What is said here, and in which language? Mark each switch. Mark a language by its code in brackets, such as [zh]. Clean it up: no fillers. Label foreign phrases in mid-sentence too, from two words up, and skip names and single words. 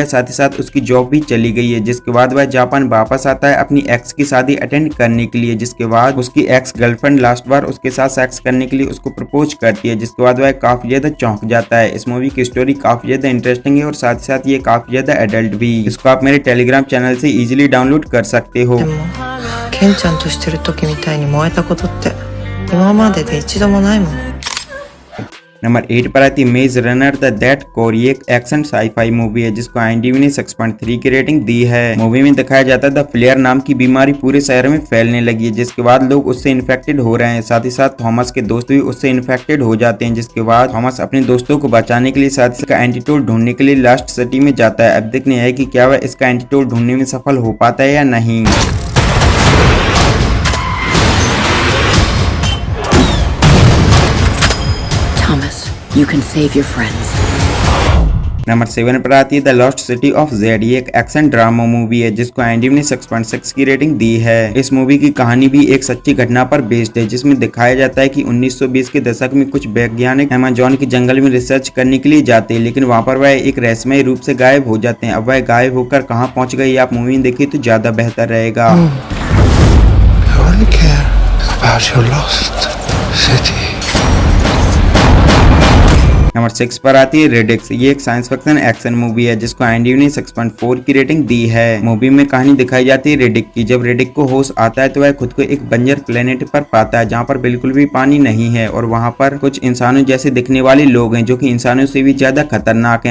[hi] साथ ही साथ उसकी जॉब भी चली गई है। जिसके बाद वह जापान वापस आता है अपनी एक्स की शादी अटेंड करने के लिए। जिसके बाद उसकी [en] ex girlfriend [hi] लास्ट बार उसके साथ सेक्स करने के लिए उसको प्रपोज करती है। जिसके बाद वह काफी ज्यादा चौंक जाता है। इस मूवी की स्टोरी काफी ज्यादा इंटरेस्टिंग है और साथ ही साथ ये काफी ज्यादा एडल्ट भी। इसको आप मेरे [en] Telegram channel [hi] से [en] easily download [hi] कर सकते हो। [ja] でもケンちゃんとしてる時みたいに燃えたことって今までで一度もないもん。 [hi] नंबर 8 पर आती है मेज रनर द दैट कोर। ये एक [en] action sci-fi movie [hi] है जिसको IMDb ने 6.3 की रेटिंग दी है। मूवी में दिखाया जाता है द फ्लेयर नाम की बीमारी पूरे शहर में फैलने लगी है, जिसके बाद लोग उससे इन्फेक्टेड हो रहे हैं। साथ ही साथ थॉमस के दोस्त भी उससे इन्फेक्टेड हो जाते हैं, जिसके बाद थॉमस अपने दोस्तों को बचाने के लिए साथ इसका एंटीडोट ढूंढने के लिए लास्ट सिटी में जाता है। अब देखने है कि क्या वह इसका एंटीडोट ढूंढने में सफल हो पाता है या नहीं। [en] Thomas, you can save your friends. [hi] नंबर 7 पर आती है द लॉस्ट सिटी ऑफ जेड। ये एक [en] action drama movie [hi] है जिसको IMDb ने 6.6 की रेटिंग दी है। इस मूवी की कहानी भी एक सच्ची घटना पर बेस्ड है, जिसमें दिखाया जाता है कि 1920 के दशक में कुछ वैज्ञानिक अमेज़न के जंगल में रिसर्च करने के लिए जाते हैं, लेकिन वहां पर वह एक रहस्यमय रूप से गायब हो जाते हैं। अब वह गायब होकर कहाँ पहुंच गए आप मूवी में देखिए तो ज्यादा बेहतर रहेगा। [en] I only care about your lost city. [hi] नंबर 6 पर आती है रेडिक्स। ये एक [en] science fiction action movie [hi] है जिसको IMDb ने 6.4 की रेटिंग दी है। मूवी में कहानी दिखाई जाती है रेडिक की। जब रेडिक को होश आता है तो वह खुद को एक बंजर प्लेनेट पर पाता है जहाँ पर बिल्कुल भी पानी नहीं है, और वहाँ पर कुछ इंसानों जैसे दिखने वाले लोग हैं जो कि इंसानों से भी ज्यादा खतरनाक हैं।